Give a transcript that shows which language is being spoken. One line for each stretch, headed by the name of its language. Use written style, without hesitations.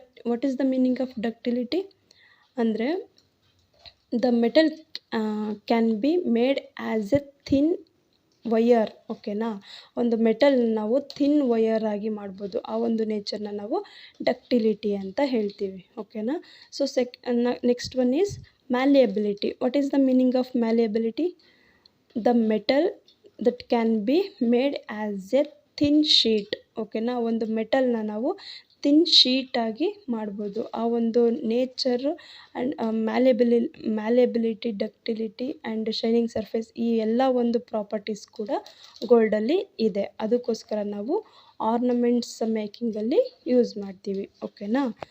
English: What is the meaning of ductility ಅಂದರೆ the metal can be made as a thin wire.
Kannada: ಓಕೆನಾ, ಒಂದು metal ನಾವು thin wire ಆಗಿ ಮಾಡ್ಬೋದು. ಆ ಒಂದು ನೇಚರ್ನ ನಾವು ಡಕ್ಟಿಲಿಟಿ ಅಂತ ಹೇಳ್ತೀವಿ. ಓಕೆನಾ.
English: So next one is malleability. What is the meaning of malleability? The metal that can be made as a thin sheet.
Kannada: ಓಕೆನಾ, ಒಂದು ಮೆಟಲ್ನ ನಾವು ಥಿನ್ ಶೀಟಾಗಿ ಮಾಡ್ಬೋದು. ಆ ಒಂದು nature and ಮ್ಯಾಲೆಬಿಲಿಟಿ, ductility and shining surface ಈ ಎಲ್ಲ ಒಂದು ಪ್ರಾಪರ್ಟೀಸ್ ಕೂಡ ಗೋಲ್ಡಲ್ಲಿ ಇದೆ. ಅದಕ್ಕೋಸ್ಕರ ನಾವು ಆರ್ನಮೆಂಟ್ಸ್ ಮೇಕಿಂಗಲ್ಲಿ ಯೂಸ್ ಮಾಡ್ತೀವಿ. ಓಕೆನಾ.